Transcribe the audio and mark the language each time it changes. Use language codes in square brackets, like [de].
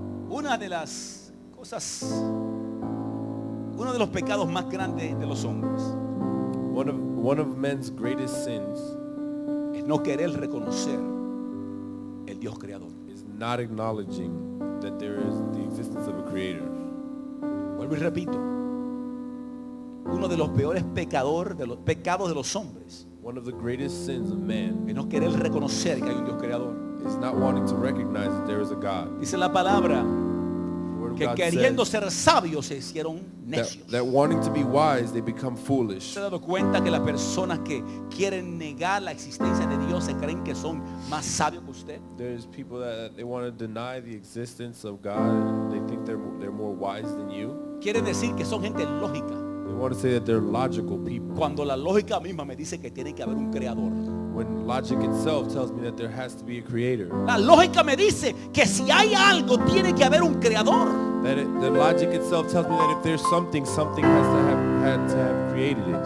[es] Una de las cosas, uno de los pecados más grandes de los hombres [en] One of men's greatest sins [es] es no querer reconocer el Dios creador. [en] is not acknowledging that there is the existence of a creator. [es] Vuelvo y repito, uno de los peores pecados de los hombres [en] One of the greatest sins of man [es] es no querer reconocer que hay un Dios creador. [en] is not wanting to recognize that there is a God. [es] Dice la palabra [en] The Word of [es] que [en] God [es] queriendo [en] says [es] ser sabios se hicieron necios. [en] that wanting to be wise, they become foolish. [es] ¿Se ha dado cuenta que las personas que quieren negar la existencia de Dios se creen que son más sabios que usted? [en] There's people that they want to deny the existence of God, and they think they're more wise than you. [es] Quieren decir que son gente lógica, [en] They want to say that they're logical people, [es] cuando la lógica misma me dice que tiene que haber un creador. [en] when logic itself tells me that there has to be a creator. [es] La lógica me dice que si hay algo tiene que haber un creador. [en] The logic itself tells me that if there's something has to have created it.